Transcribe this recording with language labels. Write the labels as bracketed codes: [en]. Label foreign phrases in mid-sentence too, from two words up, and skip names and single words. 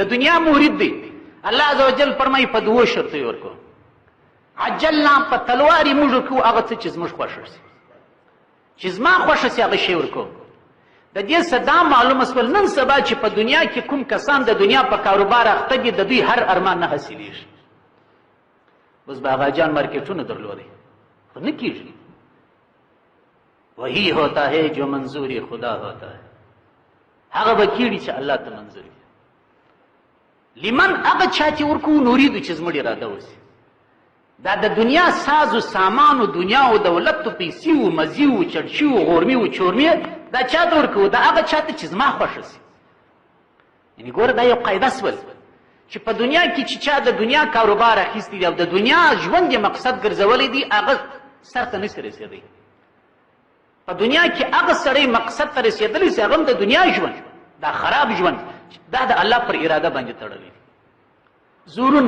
[ps] دنیا مرید دی [ar] الله عز وجل [ps] فرمایي په دوه شرط یې ورکو عجلنا په تلوار یې موږ ورکو هغه څه چې زموږ خوښه سي چې زما خوښه سي هغه شی ورکو د دې څه دا معلومه سول نن سبا چې په دنیا کې کوم کسان د دنیا په کاروبار اخته دي د دوی هر ارمان نه حاصلېږي اوس به هغه مارکیټونه درلودي خو نه کېږي [ur] وہی ہوتا ہے جو منظوری خدا ہوتا ہے [ps] هغه به کېږي چې الله ته منظور وي لمن هغه چا چې ورکو نورید چې زموږ اراده وسي دا د دنیا ساز و سامان و دنیا و دولت و پیسې و مزي و چړچي و غورمي و چورمي دا چا ته ورکو دا هغه چا ته چې زما خوښه سي یعنې ګوره دا یو قاعده سول چې په دنیا کې چې چا د دنیا کاروبار اخیستی دی او د دنیا ژوند یې مقصد ګرځولی دی هغه سر ته نشي رسېدی په دنیا کې هغه سړی مقصد ته رسېدلی سي هغه هم د دنیا ژوند دا خراب ژوند دا د الله پر اراده باندې تړلی دی زورونه